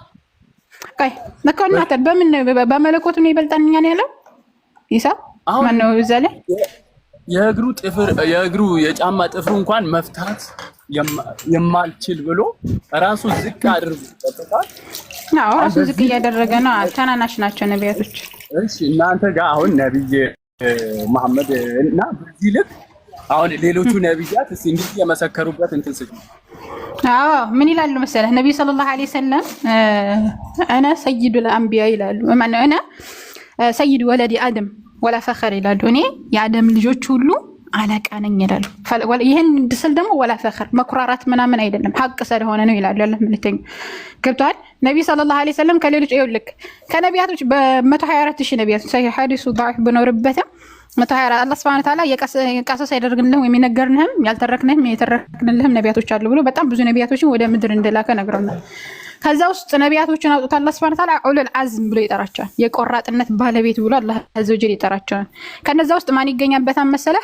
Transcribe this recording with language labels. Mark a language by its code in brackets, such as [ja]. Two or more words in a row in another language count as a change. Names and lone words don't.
[am] ነካውናተ በምን በመለኮቱ ነው ይበልጣልኛ ነው ያለው ኢሳ ማን ነው እዛ ላይ የእግሩ የጫማ ጥፍሩ እንኳን መፍታት የማልችል ብሎ ራሱ ዝቅ አድርጎ ተጣጣ። ራሱ ዝቅ እያደረገ ነው። ተናናሽ ናቸው ነቢያቶች። እሺ እናንተ ጋር አሁን ነብይ መሐመድ እና በዚህ ልክ አሁን ሌሎቹ ነብያት እስኪ እንዲህ የመሰከሩበት እንትን ስለ ምን ይላሉ መሰለህ? ነብይ [ar] صلى الله عليه وسلم انا سيد الانبياء [am] ይላሉ። ማነው [ar] انا سيد ولد ادم ولا فخر [am] ይላሉ። እኔ የአደም ልጆች ሁሉ አለቃ ነኝ ይላሉ። ይሄን ድስል ደግሞ [ar] ولا فخر [am] መኩራራት ምናምን አይደለም ሐቅ ስለሆነ ነው ይላሉ። አላህ መልእክተኛ ገብቷል። ነብይ [ar] صلى الله عليه وسلم [am] ከሌሎች ይልክ ከነቢያቶች በ124000 ነቢያቶች ሰሂህ ሐዲሱ ضعيف በኖርበት 124 አላህ [ar] سبحانه وتعالى [am] የቀሰሰ ያደርግልህ ወይም የነገርንህም ያልተረክንህም የተረክንልህም ነቢያቶች አሉ ብሎ በጣም ብዙ ነቢያቶችን ወደ ምድር እንደላከ ነግረውናል። ከዛ ውስጥ ነቢያቶችን አውጥቶ አላህ [ar] سبحانه وتعالى أولو العزم [am] ብሎ ይጠራቸዋል። የቆራጥነት ባለቤት ብሎ አላህ አዘወጀል ይጠራቸዋል። ከነዛ ውስጥ ማን ይገኛበታል መሰለህ?